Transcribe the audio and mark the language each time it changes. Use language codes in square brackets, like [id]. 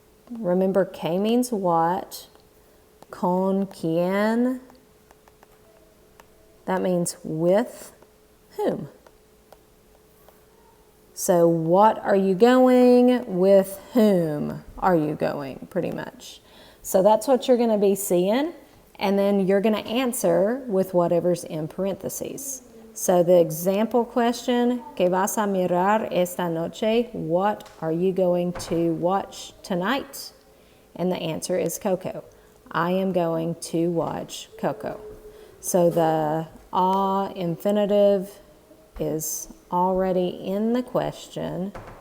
[en] Remember, que means what, [es] con quien, [en] that means with whom. So what are you going? With whom are you going, pretty much. So that's what you're going to be seeing. And then you're going to answer with whatever's in parentheses. So the example question, [es] ¿Qué vas a mirar esta noche? [en] What are you going to watch tonight? And the answer is Coco. I am going to watch Coco. So the infinitive is already in the question.